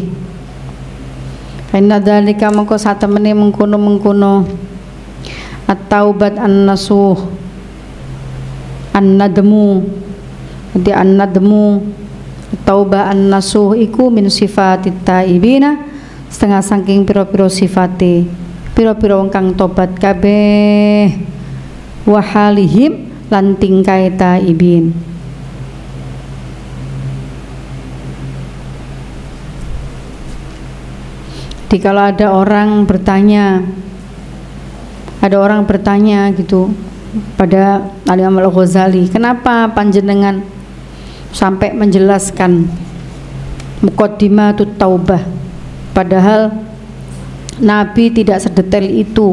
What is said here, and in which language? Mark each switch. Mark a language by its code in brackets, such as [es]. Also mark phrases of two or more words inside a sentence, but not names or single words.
[ar] إن ذلك [jv] mengko satemene mengkono [ar] التوبة النصوح الندم. [jv] Jadi [ar] الندم توبة النصوح [jv] iku [ar] من صفات التائبين, [jv] setengah saking pira-pira sifate pira-pira wong kang tobat kabeh, [ar] وحالهم [jv] lan tingkai taibin. [id] Jadi kalau ada orang bertanya gitu pada Al-Imam Al-Ghazali, kenapa panjenengan sampai menjelaskan Muqaddimatut Taubah, padahal Nabi tidak sedetail itu.